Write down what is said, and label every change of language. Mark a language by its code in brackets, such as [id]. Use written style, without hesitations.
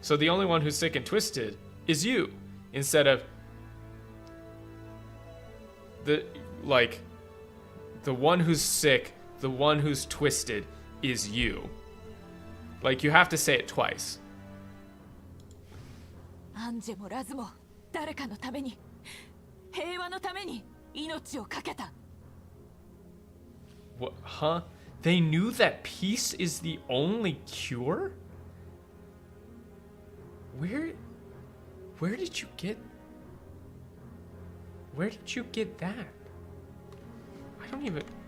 [en] So the only one who's sick and twisted is you, instead of the one who's sick, the one who's twisted is you. Like, you have to say it twice. [ja] アンジェもラズも誰かのために、平和のために命を懸けた。 [en] What? Huh? They knew that peace is the only cure? Where did you get that? I don't even...